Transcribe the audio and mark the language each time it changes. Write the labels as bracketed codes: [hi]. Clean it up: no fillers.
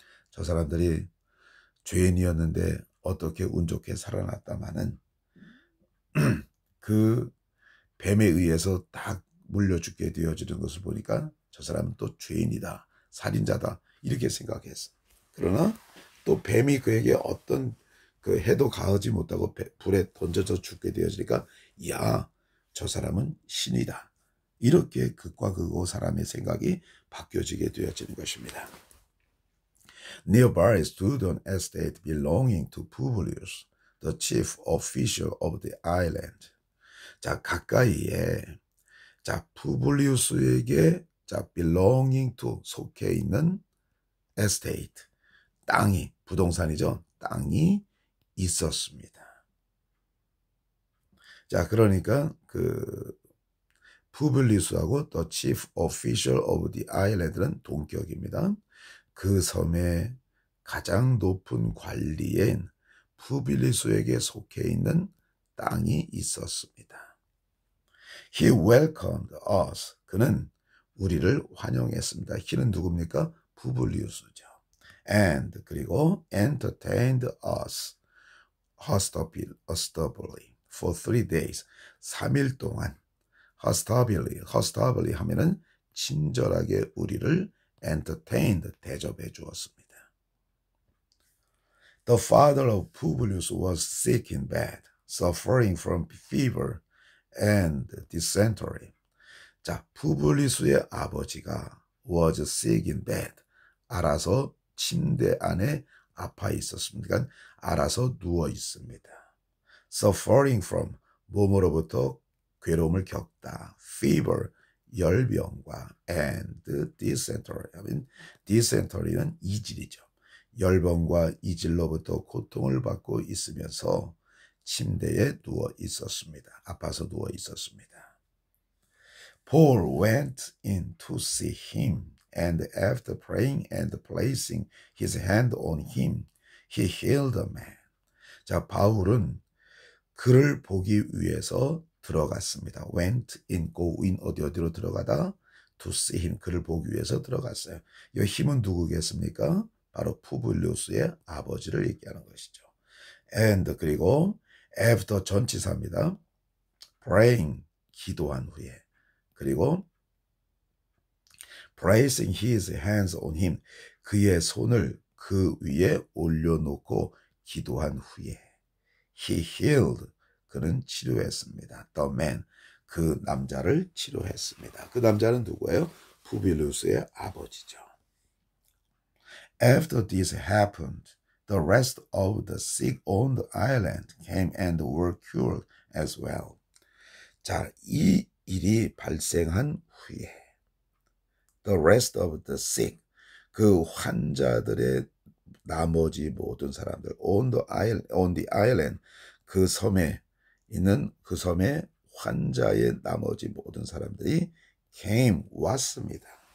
[ko] 저 사람들이 죄인이었는데 어떻게 운 좋게 살아났다마는 그 뱀에 의해서 딱 물려 죽게 되어지는 것을 보니까 저 사람은 또 죄인이다, 살인자다 이렇게 생각했어. 그러나 또 뱀이 그에게 어떤 그 해도 가하지 못하고 불에 던져져 죽게 되어지니까 야, 저 사람은 신이다. 이렇게 극과 극으로 사람의 생각이 바뀌어지게 되어지는 것입니다. [en] Nearby stood an estate belonging to Publius, the chief official of the island. [ko] 자, 가까이에 자, 푸블리우스에게 자, [en] belonging to [ko] 속해 있는 estate 땅이 부동산이죠. 땅이 있었습니다. 자, 그러니까 그 푸블리우스하고 [en] the chief official of the island [ko] 는 동격입니다. 그 섬의 가장 높은 관리인 푸빌리스에게 속해 있는 땅이 있었습니다. [en] He welcomed us. [ko] 그는 우리를 환영했습니다. he는 누굽니까? 푸블리우스죠. [en] And 그리고 entertained us hospitably. for 3 days. [ko] 3일 동안 hospitably 하면은 친절하게 우리를 entertained, 대접해 주었습니다. [en] The father of Publius was sick in bed, suffering from fever and dysentery. [ko] 자, 푸블리수의 아버지가 [en] was sick in bed, [ko] 알아서 침대 안에 아파 있었습니다. 그러니까 알아서 누워 있습니다. [en] Suffering from, [ko] 몸으로부터 괴로움을 겪다. Fever, 열병과 and dysentery, dysentery는 이질이죠. 열병과 이질로부터 고통을 받고 있으면서 침대에 누워 있었습니다. 아파서 누워 있었습니다. [en] Paul went in to see him, and after praying and placing his hand on him, he healed the man. [ko] 자, 바울은 그를 보기 위해서 들어갔습니다. [en] went in, go in, [ko] 어디로 들어가다? [en] to see him, [ko] 그를 보기 위해서 들어갔어요. 이 힘은 누구겠습니까? 바로 푸블리우스의 아버지를 얘기하는 것이죠. and, 그리고 after 전치사입니다. praying, 기도한 후에, 그리고 [en] placing his hands on him, [ko] 그의 손을 그 위에 올려놓고 기도한 후에 [en] he healed, [ko] 그는 치료했습니다. [en] The man, [ko] 그 남자를 치료했습니다. 그 남자는 누구예요? 푸빌리우스의 아버지죠. [en] After this happened, the rest of the sick on the island came and were cured as well. [ko] 자, 이 일이 발생한 후에 [en] the rest of the sick, [ko] 그 환자들의 나머지 모든 사람들 [en] on the island, [ko] 그 섬에 있는 그 섬의 환자의 나머지 모든 사람들이 came, 왔습니다.